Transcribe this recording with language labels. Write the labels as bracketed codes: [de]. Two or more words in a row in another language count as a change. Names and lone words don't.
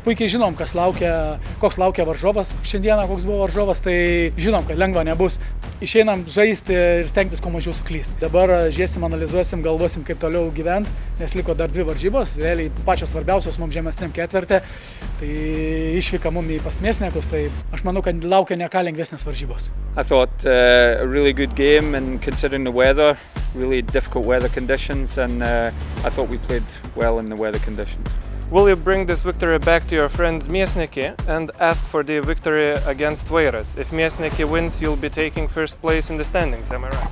[lt] Puikiai žinom, koks laukia varžovas šiandieną, koks buvo varžovas, tai žinom, kad lengva nebus. Išeinam žaisti ir stengtis kuo mažiau suklysti. Dabar žiūrėsim, analizuosim, galvosim, kaip toliau gyventi, nes liko dar 2 varžybos, realiai pačios svarbiausios mums žemesniam ketvirte. Tai išvyka mums į pas Mėsniekus, tai aš manau, kad laukia ne ką lengvesnės varžybos. [en] I thought a really good game, and considering the weather, really difficult weather conditions, and I thought we played well in the weather conditions. Will you bring this victory back to your friends Miesniki and ask for the victory against Vairas? If Miesniki wins, you'll be taking first place in the standings, am I right?